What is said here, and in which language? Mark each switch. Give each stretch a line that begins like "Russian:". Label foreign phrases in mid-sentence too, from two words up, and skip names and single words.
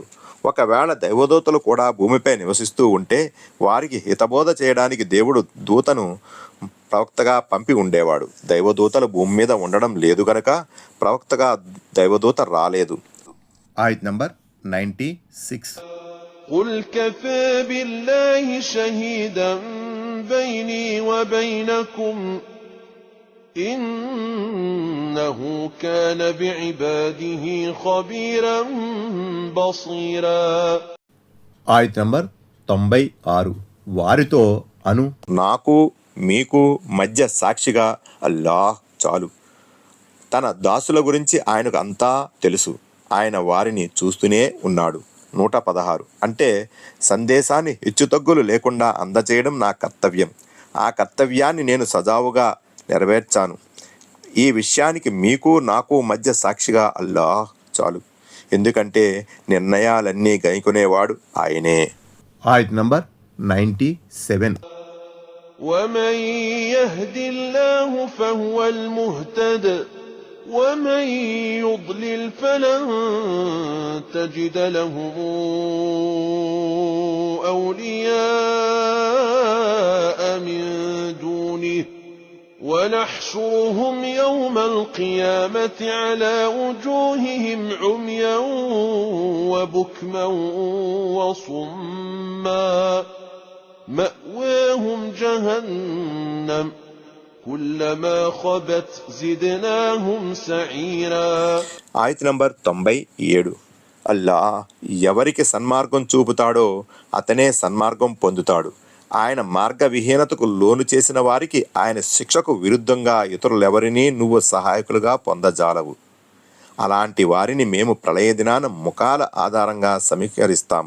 Telugu: ఒకవేళ దైవదూతలు కూడా భూమిపై నివసిస్తూ ఉంటే వారికి హితబోధ చేయడానికి దేవుడు దూతను ప్రవక్తగా పంపి ఉండేవాడు. దైవదూతలు భూమి మీద ఉండడం లేదు గనక ప్రవక్తగా దైవదూత రాలేదు. ఆయత్ నంబర్ 96.
Arabic: قل كفى بالله شهيدا بيني وبينكم إنه كان بعباده خبيرا بصيرا.
Telugu: ఆయత్ నంబర్ 96. వారితో అను, నాకు మీకు మధ్య సాక్షిగా అల్లాహ్ చాలు. తన దాసుల గురించి ఆయనకు అంతా తెలుసు. ఆయన వారిని చూస్తూనే ఉన్నాడు. 116. అంటే సందేశాన్ని హెచ్చుతగ్గులు లేకుండా అందచేయడం నా కర్తవ్యం. ఆ కర్తవ్యాన్ని నేను సజావుగా నెరవేర్చాను. ఈ విషయానికి మీకు నాకు మధ్య సాక్షిగా అల్లాహ్ చాలు. ఎందుకంటే నిర్ణయాలన్నీ గైకొనేవాడు ఆయనే. ఆయత్ నంబర్ 97.
Arabic: ومن يهد الله فهو المهتد ومن يضلل فلن تجد لهم أولياء من دونه ونحشرهم يوم القيامة على وجوههم عميا وبكما وصما مأواهم جهنم كلما خبت زدناهم سعيرا.
Telugu: ఆయత్ నంబర్ 97. అల్లా ఎవరికి సన్మార్గం చూపుతాడో అతనే సన్మార్గం పొందుతాడు. ఆయన మార్గ విహీనతకు లోను చేసిన వారికి ఆయన శిక్షకు విరుద్ధంగా ఇతరులెవరినీ నువ్వు సహాయకులుగా పొందజాలవు. అలాంటి వారిని మేము ప్రళయ దినాన ముఖాల ఆధారంగా సమీకరిస్తాము.